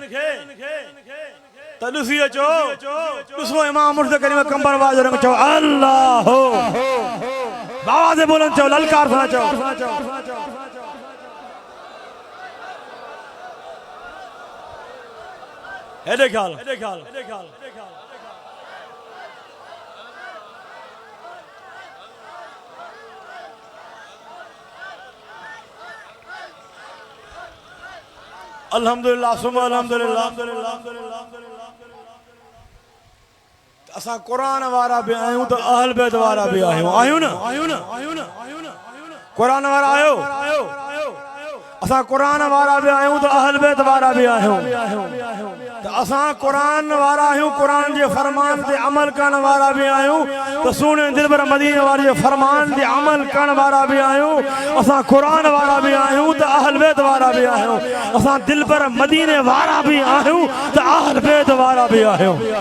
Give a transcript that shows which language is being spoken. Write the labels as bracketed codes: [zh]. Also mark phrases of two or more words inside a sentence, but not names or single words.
[sd] तदसी अचो दिसो इमाम मुर्शिद करीम कंबर वाले जो रंग चो अल्लाह बाबा से बोलन चो ललकार सा चो हेडे ख्याल [ar] الحمد لله ثم الحمد لله [sd] असा कुरान वारा भी आयूं तो अहल बैत वारा भी आयूं ना कुरान वारा आयो असा कुरान वारा भी आयूं तो अहल बैत वारा भी आयूं तो असा कुरान वारा आयूं कुरान जे फरमान ते अमल करण वारा भी आयूं तो सुने दिलबर मदीने वाले जे फरमान ते अमल करण वारा भी आयूं असा कुरान वारा भी आयूं तो अहल बैत वारा भी आयूं असा दिलबर मदीने वारा भी आयूं तो अहल बैत वारा भी आयूं